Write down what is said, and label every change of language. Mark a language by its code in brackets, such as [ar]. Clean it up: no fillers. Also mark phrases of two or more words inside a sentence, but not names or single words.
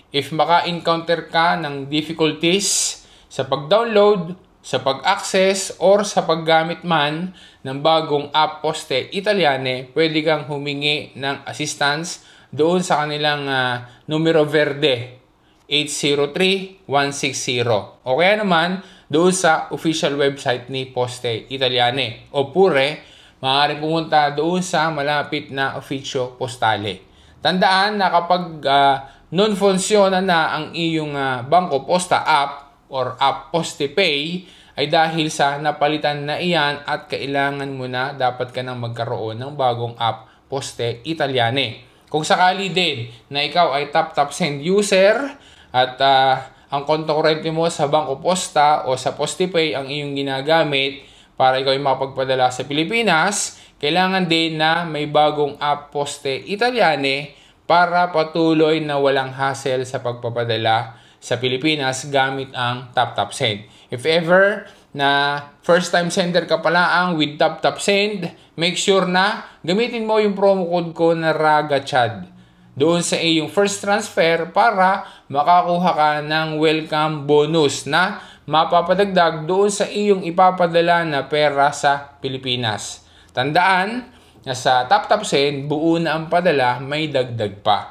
[tl] If maka-encounter ka ng difficulties sa pag-download, sa pag-access or sa paggamit man ng bagong app Poste Italiane, pwede kang humingi ng assistance doon sa kanilang [it] numero verde [tl] 803-160 o kaya naman doon sa [en] official website [tl] ni Poste Italiane. Oppure, maaari pumunta doon sa malapit na ufficio postale. Tandaan na kapag non-funciona na ang iyong Bangko Posta app or app PostePay ay dahil sa napalitan na iyan at kailangan mo na dapat ka nang magkaroon ng bagong app Poste Italiane. Kung sakali din na ikaw ay tap-tap send user at ang [it] konto kurente [tl] mo sa Bangko Posta o sa PostePay ang iyong ginagamit para ikaw ay makapagpadala sa Pilipinas, kailangan din na may bagong app Poste Italiane para patuloy na walang hassle sa pagpapadala sa Pilipinas gamit ang tap-tap send. If ever na [en] first time sender [tl] ka pala ang with tap-tap send, [en] make sure [tl] na gamitin mo yung [en] promo code [tl] ko na RAGACHAD doon sa iyong [en] first transfer [tl] para makakuha ka ng [en] welcome bonus [tl] na mapapadagdag doon sa iyong ipapadala na pera sa Pilipinas. Tandaan na sa tap-tap send, buo na ang padala, may dagdag pa.